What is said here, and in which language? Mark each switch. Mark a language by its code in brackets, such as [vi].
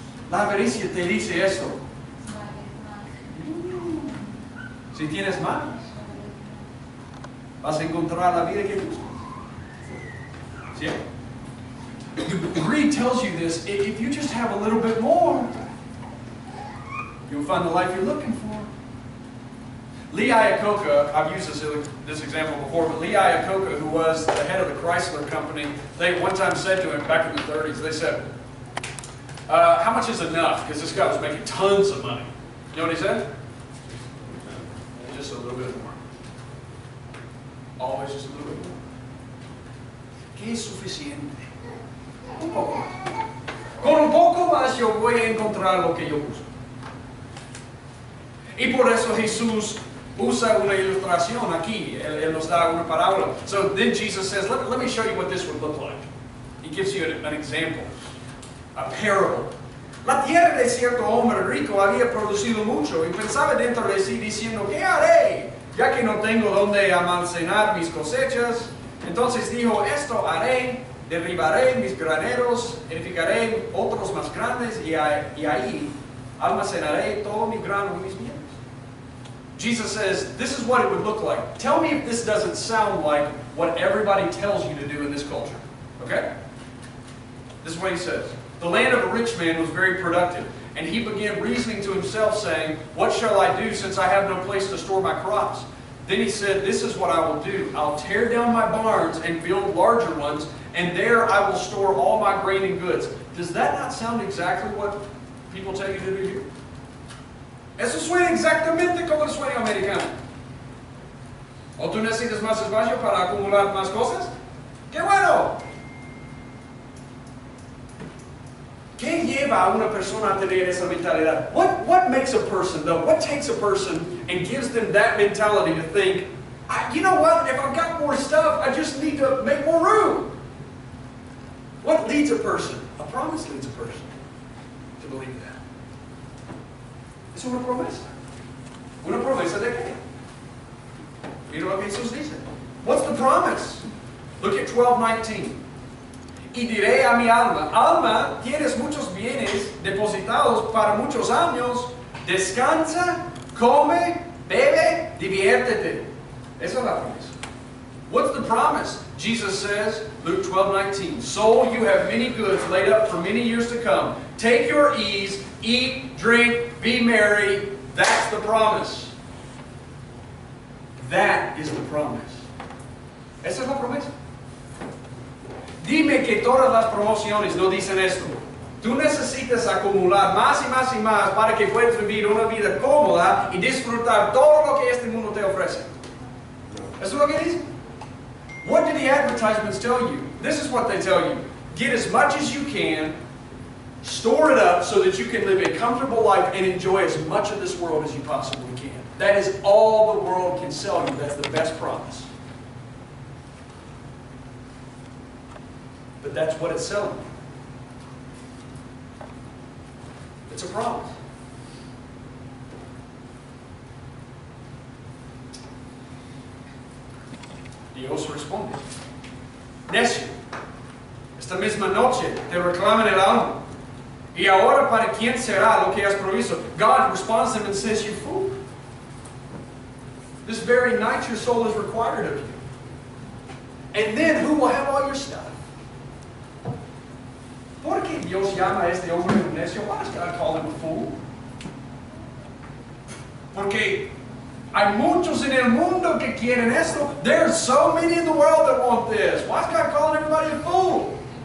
[es] La avaricia te dice esto. Si tienes más, vas a encontrar la vida que buscas. [en] ¿Sí? Greed tells you this. If you just have a little bit more, you'll find the life you're looking for. Lee Iacocca, I've used this example before, but Lee Iacocca, who was the head of the Chrysler Company, they one time said to him back in the 30s, they said, how much is enough? Because this guy was making tons of money. You know what he said? Just a little bit more. Always just a little bit more. [es] ¿Qué es suficiente? Un poco más. Con un poco más yo voy a encontrar lo que yo busco. Y por eso Jesús usa una ilustración aquí. Él nos da una parábola. [en] So then Jesus says, let me show you what this would look like. He gives you an example, a parable. [es] La tierra de cierto hombre rico había producido mucho y pensaba dentro de sí diciendo, ¿qué haré? Ya que no tengo donde almacenar mis cosechas. Entonces dijo, esto haré, derribaré mis graneros, edificaré otros más grandes y ahí almacenaré todo mi grano y mis bienes. [en] Jesus says, this is what it would look like. Tell me if this doesn't sound like what everybody tells you to do in this culture. Okay? This is what He says. The land of a rich man was very productive, and he began reasoning to himself, saying, what shall I do since I have no place to store my crops? Then he said, this is what I will do. I'll tear down my barns and build larger ones, and there I will store all my grain and goods. Does that not sound exactly what people tell you to do here? [es] Eso suena exactamente como el sueño americano. ¿O tú necesitas más espacio para acumular más cosas? ¡Qué bueno! ¿Qué lleva a una persona a tener esa mentalidad? [en] What makes a person, though? What takes a person and gives them that mentality to think, you know what, if I've got more stuff, I just need to make more room? What leads a person? A promise leads a person. to believe that. [es] Es una promesa. ¿Una promesa de qué? Mira lo que Jesús dice. [en] What's the promise? Look at 12:19. [es] Y diré a mi alma, alma, tienes muchos bienes depositados para muchos años, descansa, come, bebe, diviértete. Esa es la promesa. [en] What's the promise? Jesus says, Luke 12:19, soul, you have many goods laid up for many years to come. Take your ease, eat, drink, be merry. That's the promise. That is the promise. [es] Esa es la promesa. Dime que todas las promociones no dicen esto. Tú necesitas acumular más y más y más para que puedas vivir una vida cómoda y disfrutar todo lo que este mundo te ofrece. ¿Eso es lo que dice? [en] What do the advertisements tell you? This is what they tell you. Get as much as you can, store it up so that you can live a comfortable life and enjoy as much of this world as you possibly can. That is all the world can sell you. That's the best promise. But that's what it's selling you. It's a promise. [es] Dios responde. Necio, esta misma noche te reclaman el alma. Y ahora, ¿para quién será lo que has provisto? [en] God responds to him and says, you fool. This very night your soul is required of you. And then who will have all your stuff? [es] ¿Por qué Dios llama a este hombre un necio? [en] Why does God call him a fool? [es] Porque hay muchos en el mundo que quieren esto. [en] There's so many in the world that want this. Why is God calling everybody a fool?